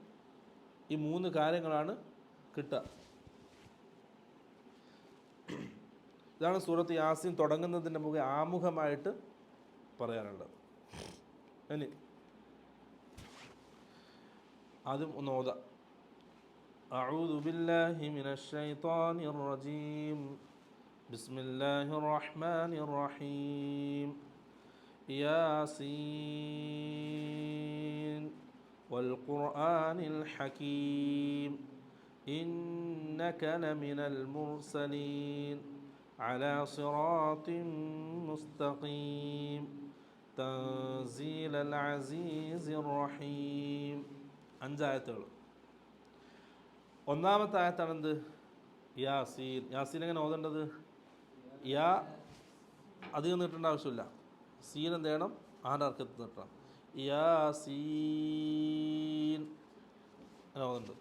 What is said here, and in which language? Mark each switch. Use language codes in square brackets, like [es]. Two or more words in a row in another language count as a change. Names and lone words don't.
[ml] ഈ 3 കാര്യങ്ങളാണ് കിട്ടുക. ഇതാണ് സൂറത്ത് യാസീൻ തുടങ്ങുന്നതിൻ്റെ മുമ്പ് ആമുഖമായിട്ട് പറയാനുള്ളത്. ഇനി ആദ്യം ഒന്ന് ഓതാം. [ar] أعوذ بالله من الشيطان الرجيم بسم الله الرحمن الرحيم ياسين والقرآن الحكيم إنك لمن المرسلين على صراط مستقيم تنزيل العزيز الرحيم. [ml] 5 ആയത്തുകൾ. ഒന്നാമത്തെ ആയത്താണ് എന്ത്? യാസീൻ. യാസീൻ എങ്ങനെ ഓതേണ്ടത്? യാ അധികം നീട്ടേണ്ട ആവശ്യമില്ല. സീൻ എന്ത് ചെയ്യണം? ആരർക്കത്ത് നീട്ടണം. യാസീൻ അങ്ങനെ ഓതേണ്ടത്.